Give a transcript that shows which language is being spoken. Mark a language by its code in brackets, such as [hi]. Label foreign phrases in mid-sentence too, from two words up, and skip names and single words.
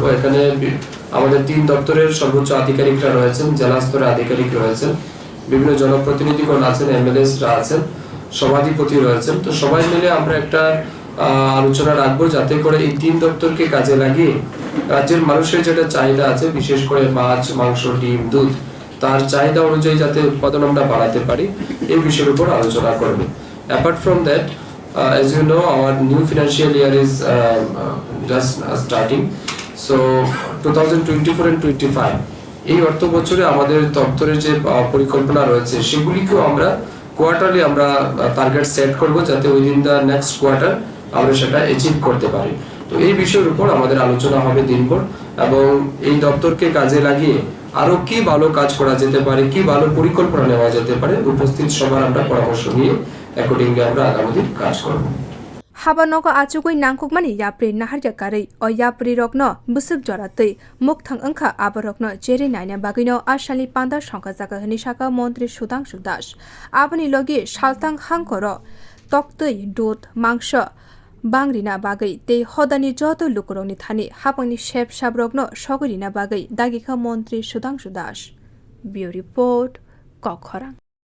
[bn] এখানে আমাদের তিন দপ্তরের সর্বোচ্চ আধিকারিকরা রয়েছেন, জেলা স্তরের আধিকারিক রয়েছেন, বিভিন্ন জনপ্রতিনিধিগণ আছেন, এমএলএসরা আছেন, সভাধিপতি রয়েছেন। তো সবাই মিলে আমরা একটা আলোচনা রাখবো যাতে করে এই তিন দপ্তরকে কাজে লাগিয়ে রাজ্যের মানুষের যেটা চাহিদা আছে বিশেষ করে মাছ, মাংস, ডিম, দুধ তার চাহিদা অনুযায়ী যাতে উৎপাদন আমরা বাড়াতে পারি এই বিষয়ের উপর আলোচনা করব। [en] Apart from that, as you know, our new financial year is just starting. So 2024 and 25 [bn] এই অর্থ বছরে আমাদের দপ্তরের যে পরিকল্পনা রয়েছে সেগুলিকেও আমরা কোয়ার্টারলি আমরা টার্গেট সেট করব যাতে [en] within the next quarter [bn] আমরা সেটা অ্যাচিভ করতে পারি। তো এই বিষয়ের উপর আমাদের আলোচনা হবে দিনভর এবং এই দপ্তরকে কাজে লাগিয়ে আরো কি ভালো কাজ করা যেতে পারে, কি ভালো পরিকল্পনা নেওয়া যেতে পারে উপস্থিত সবার আমরা পরামর্শ নিয়ে অ্যাকর্ডিংলি আমরা আগামী দিন কাজ করব। [trp] Habanogo achukui nangkukmani yapri naharja karei o yapri rokno busuk joratei mukthang angkha aborokno cheri naina bagino Asalni panda songchajakha hini saka montri Sudhangshu aboni logi Salthang hangkhor toktoi [bn] দুধ মাংস [trp] bangrina bagai te hodani joto lukuroni thani hapani shep shabrokno sogorina bagai dagikha montri Sudhangshu [en] Bureau report [trp] Kokkhorang।